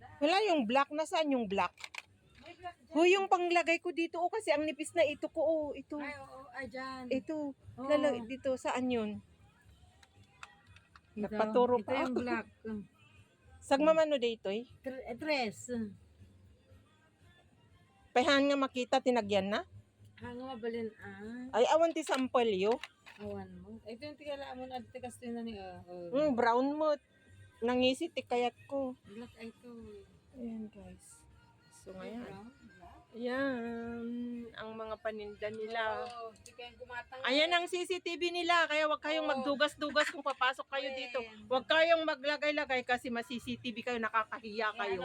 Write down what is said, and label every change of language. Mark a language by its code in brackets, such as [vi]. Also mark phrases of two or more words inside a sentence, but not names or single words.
[tl] Wala yung black. Nasaan yung black? May black dyan. Huy, yung panglagay ko dito. Oh, kasi ang nipis na ito ko. Oh, ito. Ay, oo, ay dyan. Ito. Oo. Dito. Saan yun? Ito, Nagpaturo ito pa yung ako. black. Sagmamano dito eh. Tres. [ilo] Pahan nga makita, tinagyan na. Hanga mabalin Ay, awan ti sampal yo. awan mo. [tl] Ito yung tigala mo na tikas din na ni Brown mo. [ilo] Nangisit, kayat ko. [tl] black ay ito. Ayan guys. So ngayon. Brown, black. Ayan. Ang mga paninda nila. Oo, di kayong gumatang. Ayan ang CCTV nila, kaya wag kayong magdugas-dugas kung papasok kayo dito. Wag kayong maglagay-lagay kasi ma-CCTV kayo, nakakahiya kayo.